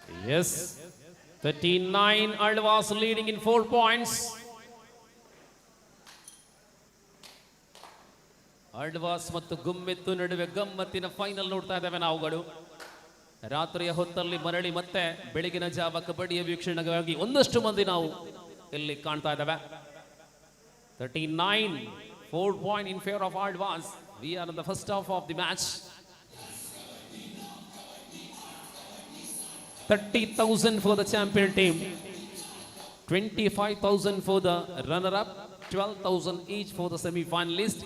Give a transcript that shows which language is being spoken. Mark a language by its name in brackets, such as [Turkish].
[English] Yes, 39 Aldwas leading in 4 points. [Kannada] Alva's ಮತ್ತು ಗುಮ್ಮೆತ್ತು ನಡುವೆ ಗಮ್ಮತ್ತಿನ final ನೋಡ್ತಾ ಇದ್ದೇವೆ ನಾವುಗಳು. ರಾತ್ರಿಯ ಹೊತ್ತಲ್ಲಿ ಮರಳಿ ಮತ್ತೆ ಬೆಳಗಿನ ಜಾವ ಕಬಡ್ಡಿಯ ವೀಕ್ಷಣೆಗಾಗಿ ಒಂದಷ್ಟು ಮಂದಿ ನಾವು ಇಲ್ಲಿ ಕಾಣ್ತಾ ಇದ್ದೇವೆ. [English] 39, 4 point in favor of Aldwas. We are in the first half of the match. 30,000 for the champion team, 25,000 for the runner-up, 12,000 each for the semi-finalist.